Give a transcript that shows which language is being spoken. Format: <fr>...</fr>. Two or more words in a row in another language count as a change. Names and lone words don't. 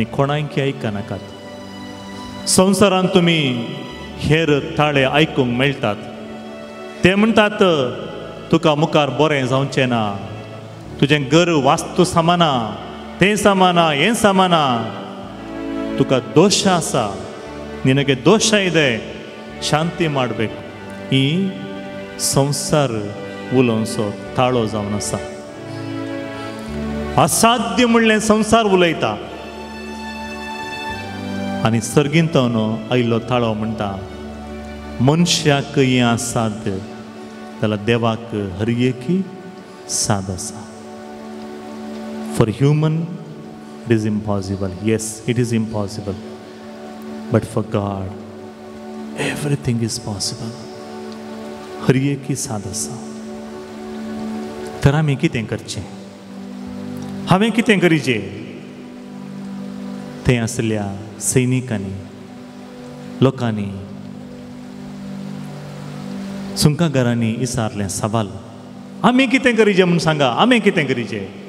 <kok>कोणायकी आयकनाकात संवसारांत तुमी हेर ताळे आयकूंक मेळटात ते म्हणटात तुका मुखार बरें जावचें ना तुजें घर वास्तू सामाना तें सामाना हें सामाना तुका दोश आसा</kok> <kn>ನಿನಗೆ ದೋಷ ಇದೆ ಶಾಂತಿ ಮಾಡಬೇಕು ಈ ಸಂಸಾರ</kn> <kok>उलोवचो ताळो जावन आसा असाध्य म्हणलें संसार उलयता आनी सर्गींतवनो आयिल्लो ताळो म्हणटा मनशाक हें असाध्य जाल्यार देवाक हर एकी साद आसा</kok> <en>for human it is impossible yes it is impossible but for god everything is possible</en> <kok>हर एकी साद आसा तर आमी कितें करचें हांवें कितें करीचें थंय आसल्या सैनिकांनी लोकांनी सुंकागारांनी विचारलें सवाल आमी कितें करीचें म्हूण सांगा आमी कितें करीचें</kok>